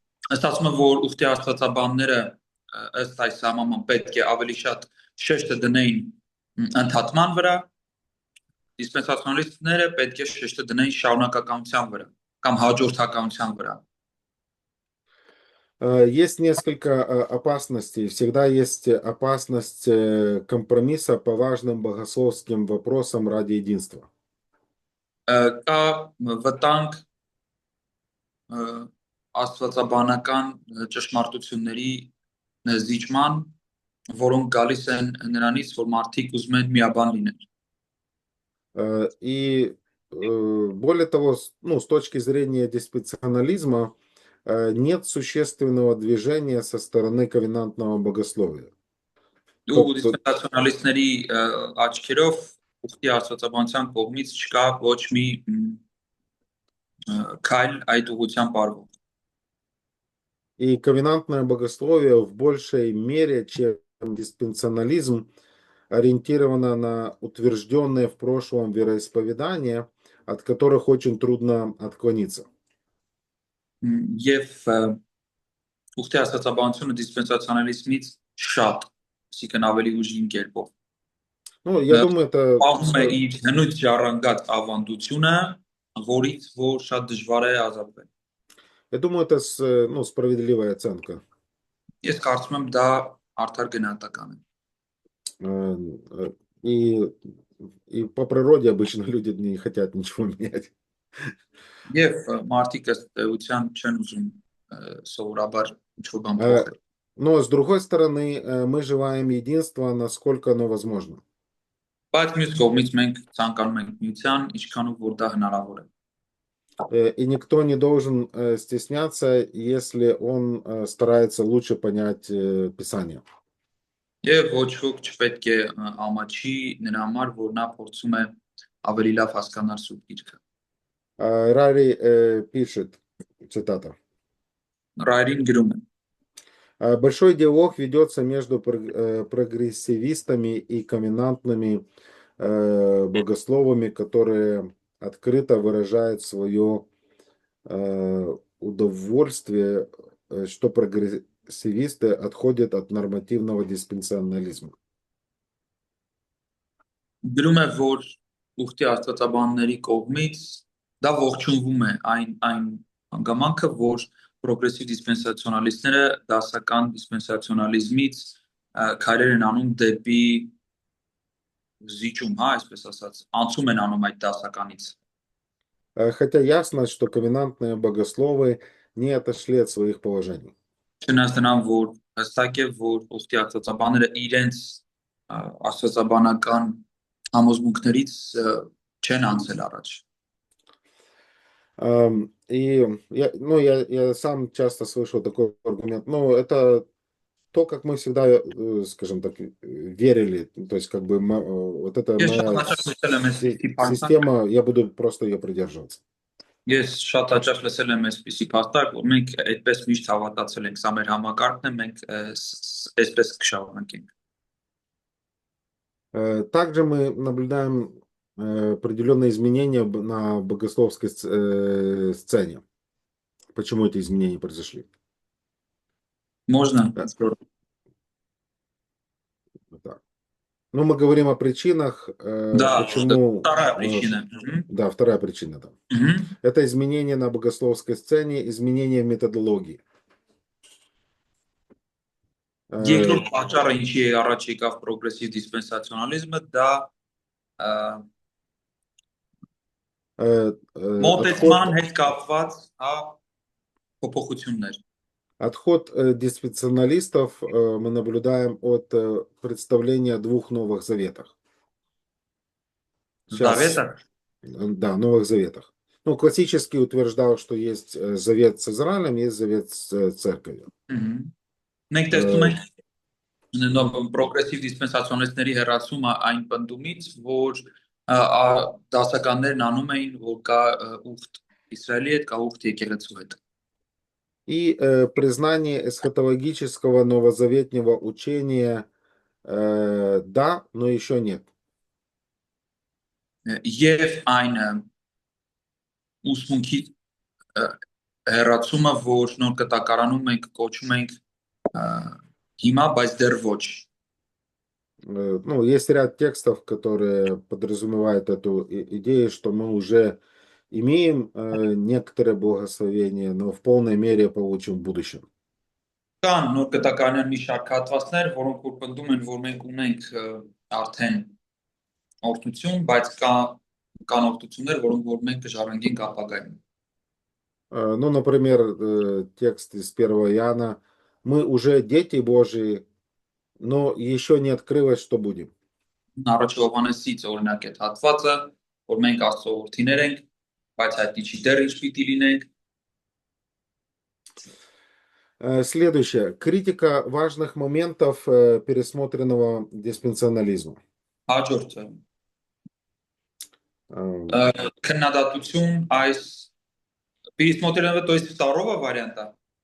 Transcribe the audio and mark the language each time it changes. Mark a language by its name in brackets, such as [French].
[Armenian] Ըստ ասում եմ, որ ուխտի աստվածաբանները ըստ այս համաման պետք է ավելի շատ շեշտը դնեին ընդհատման վրա, դիսպենսացիոնալիստները պետք է շեշտը դնեին շարունակականության վրա կամ հաջորդականության վրա։ [Russian] Есть несколько опасностей. Всегда есть опасность компромисса по важным богословским вопросам ради единства. [Armenian] Կա վտանգ աստվածաբանական ճշմարտությունների զիջման, որոնք գալիս են նրանից, որ մարդիկ ուզում են միաբան լինել։ [Russian] И более того, ну, с точки зрения диспенсионализма, нет существенного движения со стороны ковенантного богословия. [Armenian] Ու դիսպենսացիոնալիստների աչքերով ուխտի աստվածաբանության կողմից չկա ոչ մի քայլ այդ ուղղությամբ արվող։ [Russian] И ковенантное богословие в большей мере, чем диспенсионализм, ориентировано на утвержденные в прошлом вероисповедания, от которых очень трудно отклониться. [Armenian] Եվ ուխտի աստվածաբանությունը դիսպենսացիոնալիզմից շատ, այսինքն ավելի ուժին կերպով։ [Russian] Ну, я думаю, это... [Armenian] Պահում է իր հնուց ժառանգած ավանդությունը, որից որ շատ դժվար է ազատվել։ [Russian] Я думаю, это ну, справедливая оценка. [Armenian] Ես կարծում եմ դա արդար գնահատական է։ [Russian] И по природе обычно люди не хотят ничего менять. [Armenian] Եվ մարդիկ ըստ էության չեն ուզում սովորաբար ինչ-որ բան փոխել։ [Russian] Но с другой стороны, мы желаем единства, насколько оно возможно. [Armenian] Բայց մյուս կողմից մենք ցանկանում ենք միության, ինչքանով որ դա հնարավոր է։ [Russian] И никто не должен стесняться, если он старается лучше понять Писание. [Armenian] Եվ ոչ ոք չպետք է ամաչի նրա համար, որ նա փորձում է ավելի լավ հասկանալ Սուրբ Գիրքը։ [Russian] Рари пишет, цитата. [Armenian] Ռայրին գրում է. [Russian] Большой диалог ведется между прогрессивистами и ковенантными богословами, которые открыто выражают свое удовольствие, что прогрессивисты отходят от нормативного диспенсионализма. [Armenian] Գրում է, որ ուխտի աստվածաբանների կողմից դա ողջունվում է այն հանգամանքը, որ պրոգրեսիվ դիսպենսացիոնալիստները դասական դիսպենսացիոնալիզմից քայլեր են անում դեպի զիջում, այսպես ասած, անցում են անում այդ դասականից։ [Russian] Хотя ясно, что ковенантные богословы не отошли от своих положений. [Armenian] Չնայած նրան, որ հստակ է, որ ուխտի աստվածաբանները իրենց աստվածաբանական համոզմունքներից չեն անցել առաջ։ [Russian] И я сам часто слышал такой аргумент. Ну, это то, как мы всегда, скажем так, верили. То есть, как бы, вот эта моя система, я буду просто ее придерживаться. [Armenian] Ես շատ հաճախ лесել եմ այսպիսի փաստարկ, որ մենք այդպես միշտ հավատացել ենք, սա մեր համակարգն է, մենք այսպես կշարունակենք։ [Russian] Также мы наблюдаем определенные изменения на богословской сцене. Почему эти изменения произошли? Можно? Так. Ну, мы говорим о причинах, Да, почему... вторая причина. Да, вторая причина, да. Это изменения на богословской сцене, изменения в методологии. [Armenian] Երկրորդ պատճառը ինչի է առաջ եկավ պրոգրեսիվ դիսպենսացիոնալիզմը, դա մոտեցման հետ կապված փոփոխություններ։ [Russian] Отход диспенсионалистов мы наблюдаем от представления о двух Новых Заветах. Заветах? Да, Новых Заветах. Ну, классически утверждал, что есть завет с Израилем, есть завет с церковью. [Armenian] Մենք տեսնում ենք պրոգրեսիվ դիսպենսացիոնալիստների հեռացումը այն պնդումից, որ դասականներն անում էին, որ կա ուխտ Իսրայելի հետ, կա ուխտ եկեղեցու հետ։ [Russian] И признание эсхатологического новозаветнего учения да, но еще нет. [Armenian] եւ այն ուսմունքի հեռացումը, որ նոր կտակարանում մենք կոչում ենք հիմա, բայց դեռ ոչ։ [Russian] Ну, есть ряд текстов, которые подразумевают эту идею, что мы уже имеем некоторое благословение, но в полной мере получим в будущем. [Armenian] Կան նոր կտակարանյան մի շարք հատվածներ, որոնք որ պնդում են, որ մենք ունենք արդեն օրհնություն, բայց կան օրհնություններ, որոնք որ մենք կժառանգենք ապագայում։ [Russian] Ну, например, текст из 1 Иоанна. Мы уже дети Божьи, но еще не открылось, что будем. [Armenian] Առաջ Հովհաննեսից օրինակ այդ հատվածը, որ մենք Աստծո որդիներ ենք, բայց հայտնի չի դեռ ինչ պիտի լինենք։ [Russian] Следующее. Критика важных моментов пересмотренного диспенсионализма. [Armenian] Հաջորդը քննադատություն այս [Russian] пересмотренного, то есть второго варианта.